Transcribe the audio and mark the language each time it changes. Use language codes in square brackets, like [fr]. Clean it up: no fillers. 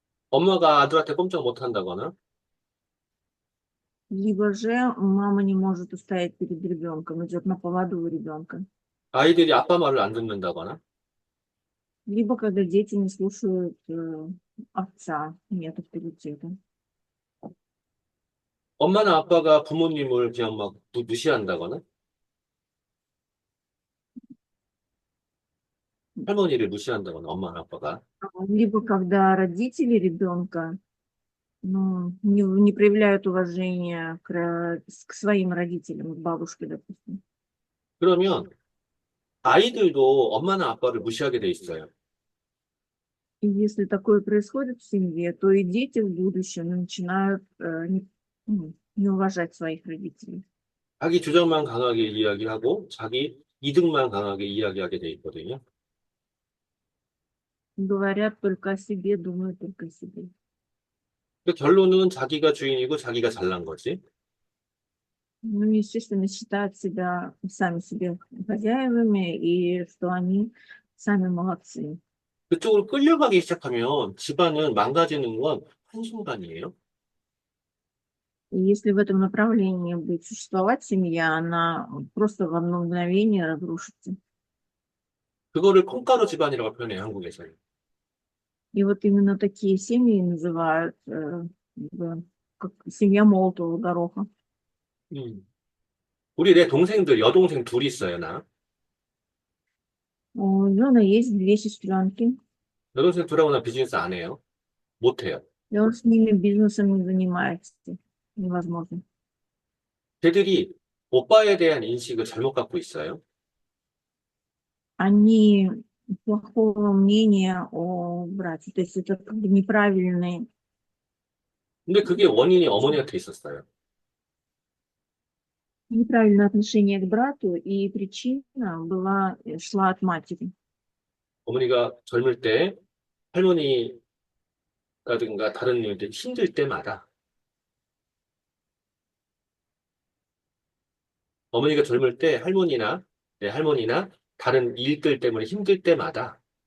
[ko] 엄마가 아들한테 꼼짝 못 한다거나 [ru] Либо же мама не может устоять перед ребенком, идет на поводу у ребенка. [ko] 아이들이 아빠 말을 안 듣는다거나 [ru] Либо когда дети не слушают отца, нет авторитета. [ko] 엄마나 아빠가 부모님을 그냥 막 무시한다거나 할머니를 무시한다거나 엄마나 아빠가 [ru] Либо когда родители ребенка ну, не проявляют уважения к своим родителям, к бабушке, допустим. [ko] 그러면 아이들도 엄마나 아빠를 무시하게 돼 있어요. [ru] И если такое происходит в семье, то и дети в будущем начинают не уважать своих родителей. [ko] 자기 주장만 강하게 이야기하고 자기 이득만 강하게 이야기하게 돼 있거든요. [ru] Говорят только о себе, думают только о себе. [ko] 그 결론은 자기가 주인이고 자기가 잘난 거지. [ru] Ну, естественно, считают себя сами себе хозяевами и что они сами молодцы. [ko] 그쪽으로 끌려가기 시작하면 집안은 망가지는 건 한순간이에요. [ru] И если в этом направлении будет существовать семья, она просто в одно мгновение разрушится. [ko] 그거를 콩가루 집안이라고 표현해요, 한국에서는. [ru] И вот именно такие семьи называют как семья молотого гороха. [ko] 음. 우리 내 동생들, 여동생 둘이 있어요, 나. [ru] У Жена есть две сестренки, [ko] 여동생 둘하고 나 비즈니스 안 해요. 못 해요. [ru] и он с ними бизнесом не занимается. невозможно. [ko] 걔들이 오빠에 대한 인식을 잘못 갖고 있어요. [ru] Они плохого мнения о брате. То есть это как бы неправильное, [ko] 근데 그게 원인이 어머니한테 있었어요. [ru] неправильное отношение к брату, и причина была, шла от матери. [ko] 어머니가 젊을 때 할머니라든가 다른 일들 힘들 때마다 어머니가 젊을 때 할머니나 다른 일들 때문에 힘들 때마다